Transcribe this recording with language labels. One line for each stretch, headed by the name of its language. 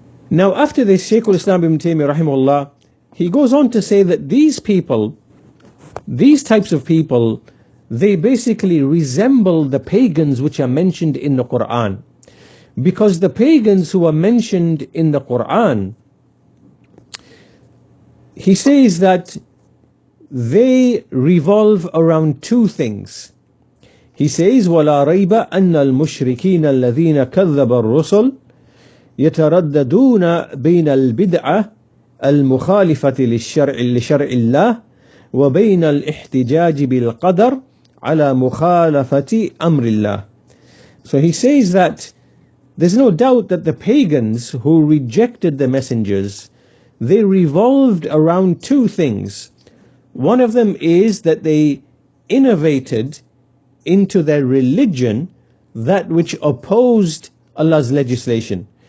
English: Now after this, Shaykh al-Islam ibn Taymiyyah rahimahullah, he goes on to say that these people, these types of people, they basically resemble the pagans which are mentioned in the Quran. Because the pagans who are mentioned in the Quran, he says that they revolve around two things. He says,
Arabic: وَلَا رَيْبَ أَنَّ الْمُشْرِكِينَ الَّذِينَ كَذَّبَ الرُّسُلَ يترددون بين البدعة المخالفة لشرع الله وبين الاحتجاج بالقدر على مخالفة أمر الله.
English: So he says that there's no doubt that the pagans who rejected the messengers, they revolved around two things. One of them is that they innovated into their religion that which opposed Allah's legislation.